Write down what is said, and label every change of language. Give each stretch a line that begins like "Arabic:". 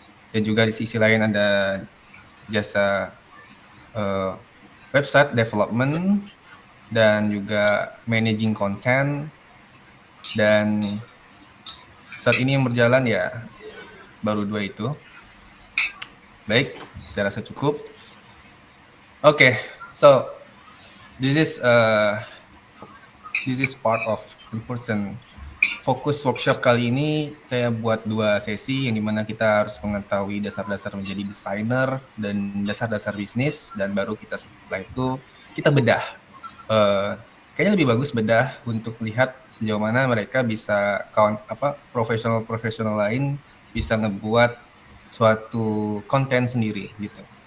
Indonesian: Dan juga di sisi lain ada jasa website development dan juga managing content. Dan saat ini yang berjalan ya baru 2 itu. Baik, saya rasa cukup.
English: Okay, so this is part of in-person fokus workshop.
Indonesian: Kali ini saya buat 2 sesi yang dimana kita harus mengetahui dasar-dasar menjadi desainer dan dasar-dasar bisnis, dan baru kita setelah itu kita bedah. Kayaknya lebih bagus bedah untuk lihat sejauh mana mereka bisa profesional lain bisa ngebuat suatu konten sendiri gitu.